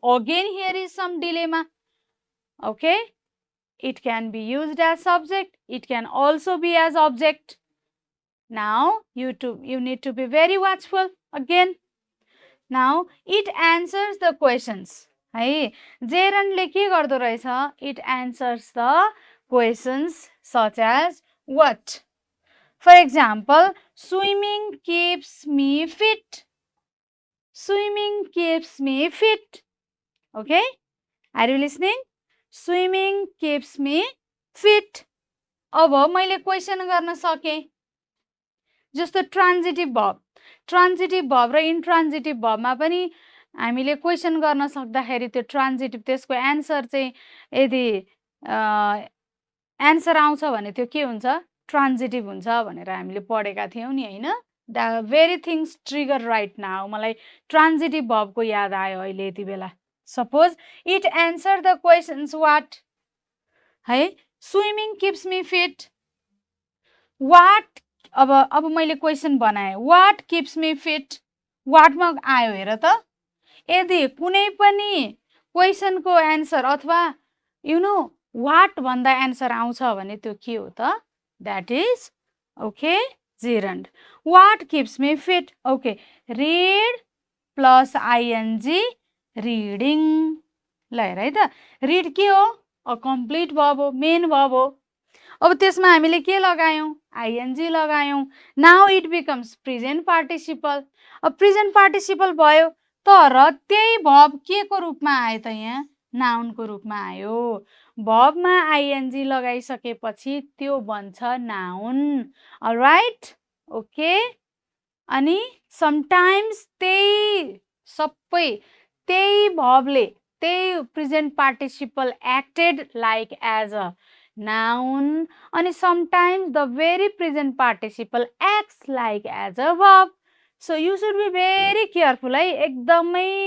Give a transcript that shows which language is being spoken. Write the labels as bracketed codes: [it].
[en] Again, here is some dilemma. Okay, it can be used as subject. It can also be as object. Now, you need to be very watchful again. Now, it answers the questions. [ne] है gerundले के गर्दो रहेछ? [en] It answers the questions such as what? For example, swimming keeps me fit. Swimming keeps me fit. Okay? Are you listening? Swimming keeps me fit. [ne] अब मैले question गर्न सके. जस्तो transitive verb. Transitive verb र intransitive verb मा पनि हामीले question गर्न सक्दाखेरि त्यो transitive त्यसको answer चाहिँ यदि answer आउँछ भने त्यो के हुन्छ? Transitive हुन्छ भनेर हामीले पढेका थियौं नि हैन? [en] The very things trigger right now. [ne] मलाई transitive verb को याद आयो अहिले यति बेला. [en] Suppose it answer the questions what? है swimming keeps me fit. What? [ne] अब मैले question बनाए. [en] What keeps me fit? [ne] What मा आयो हेर त? यदि कुनै पनि question को answer अथवा [en] you know what [ne] भन्दा answer आउँछ भने त्यो के हो त? [en] That is okay, gerund. What keeps me fit? Okay, read plus ing, reading. [ne] ल हेर है त, read के हो? A complete verb हो, main verb हो. अब त्यसमा हामीले के लगायौं? ing लगायौं. [en] Now it becomes present participle. [ne] अब present participle भयो तर त्यही verb के को रूपमा आयो त यहाँ? नाउनको रूपमा आयो भर्बमा आइएनजी लगाइसकेपछि त्यो बन्छ नाउन अलराइट ओके अनि समटाइम्स सबै त्यही भर्बले त्यही present participle acted like as a noun अनि [en] sometimes the very present participle acts like as a verb so you should be very careful [ne] है एकदमै